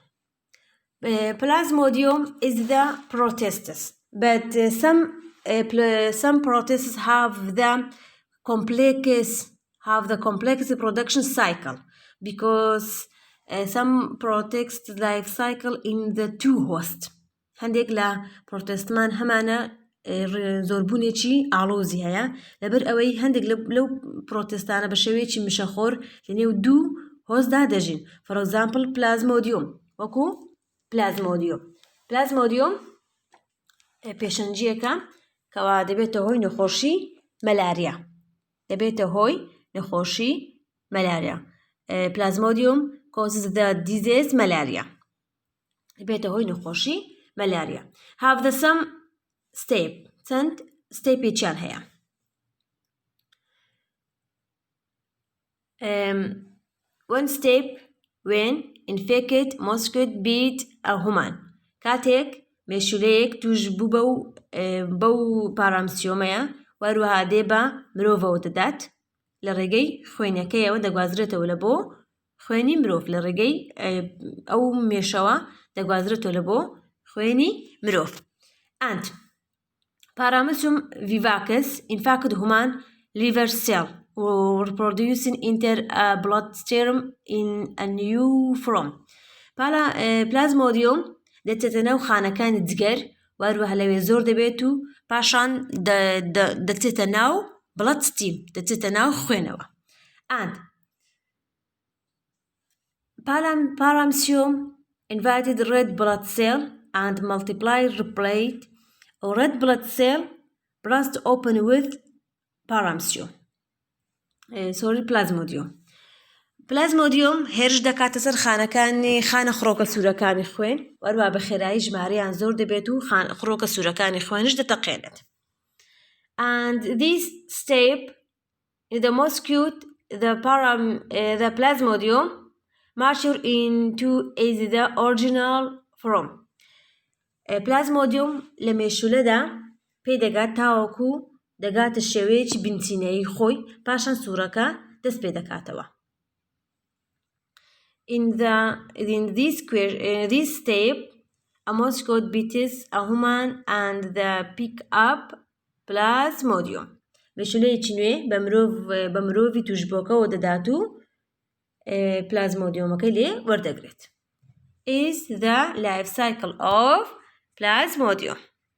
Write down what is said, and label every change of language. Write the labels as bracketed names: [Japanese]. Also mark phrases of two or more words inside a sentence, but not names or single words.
[English] Plasmodium is the Protists, but some Protists have the complex production cycle because some Protists life cycle in the 2 host. [Central Kurdish] هەندێک لە پرۆتستمان هەمانە زۆربوونێکی ئاڵۆزی هەیە لەبەر ئەوەی هەندێک لەو پرۆتستانە بە شێوەیەکی مشەخۆر لە نێو 2 هۆستدا دەژین. [English] For example, [Central Kurdish] plasmodium وەکو plasmodium پێشەنجیەکە کەوا دەبێتە هۆی نەخۆشی مەلاریا. [English] Plasmodium causes the disease malaria. [Central Kurdish] دەبێتە هۆی نەخۆشی مەلاریا. [English] Have the some [Central Kurdish] چەند stepێکیان هەیە. [English] One step when infected mosquito bit a human. [Central Kurdish] کاتێک مێشولەیەک توش بوو بەو پارامسیۆمەیە وەروەها دێ بە مرۆڤەوە دەدات لە ڕێگەی خوێنەکەیەوە دەگوازرێتەوە لە بۆ خوێنی مرۆڤ لە ڕێگەی ئەو مێشەوە دەگوازرێتەوە لە بۆ خوێنی مرۆڤ. [English] And Paramecium vivax infected human liver cell or producing enter a bloodstream in a new form. [Central Kurdish] Plasmodium دەچێتە ناو خانەکانی جگەر وەروەها لەوێ زۆر دەبێت و پاشان دەچێتە ناو bloodstream دەچێتە ناو خوێنەوە. [English] And Paramecium invited red blood cell and multiply replete or red blood cell burst open with Paramecium. [Central Kurdish] Plasmodium هێرش دەکاتە سەر خانە خڕۆکە سوورەکانی خوێن وەروها بە خێرایی ژمارەیان زۆر دەبێت و خڕۆکە سوورەکانی خوێنش دەتەقێنێت. [English] And this step the mosquito the Plasmodium mature into is the original form. [Central Kurdish] Plasmodium لە مێشولەدا پێدەگات تاوەکو دەگاتە شێوەیەکی بنچینەیی خۆی پاشان سوورەکە دەست پێ دەکاتەوە. [English] In this step a mosquito bites a human and the pick up Plasmodium. [Central Kurdish] مێشولەیەکی نوێ بە مرۆڤی توشبۆکەوە دەدات و پلازمۆدیۆمەکەی لێ وەردەگرێت. [English] Is the life cycle of Plasmodium.